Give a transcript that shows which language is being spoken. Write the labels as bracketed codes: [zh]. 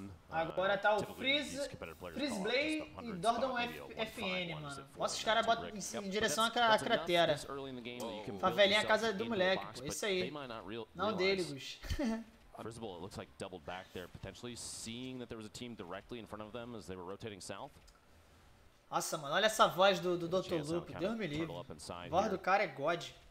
[pt] Agora tá o Freeze Blade e Dordon FN, mano. Nossa, os caras botam em direção à cratera. Favelinha é a casa do moleque, pô. Isso aí. Não dele, Gus. [en] First of all, it looks like doubled back there, potentially seeing that there was a team directly in front of them as they were rotating south. [pt] Nossa, mano, olha essa voz do Dr. Loop, Deus me livre. A voz do cara é God.